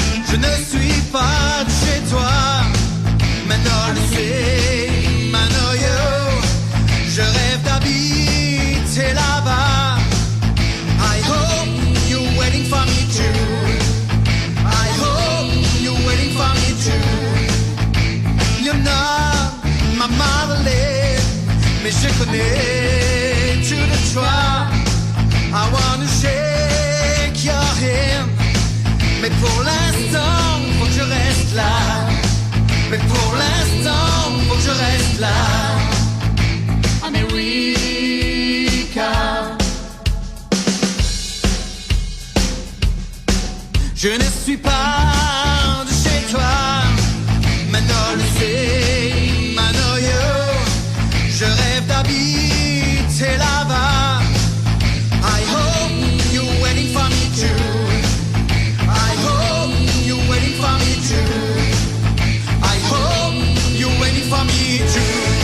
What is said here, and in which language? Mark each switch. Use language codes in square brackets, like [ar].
[fr] Je ne suis pas de chez toi, Manol, c'est Manoyo. Je rêve d'habiter là-bas. [en] I hope you're waiting for me too. I hope you're waiting for me too. You're not my motherland, [fr] mais je connais tout de toi. [en] I wanna shake your hand, [fr] mais pour l'instant, faut que je reste là. Mais pour l'instant, faut que je reste là. America. Je ne suis pas de chez toi, Manol, c'est Manoyo. Je rêve d'habiter là-bas. [en] I hope you're waiting for me too. I hope you're waiting for me too. I hope you're waiting for me too.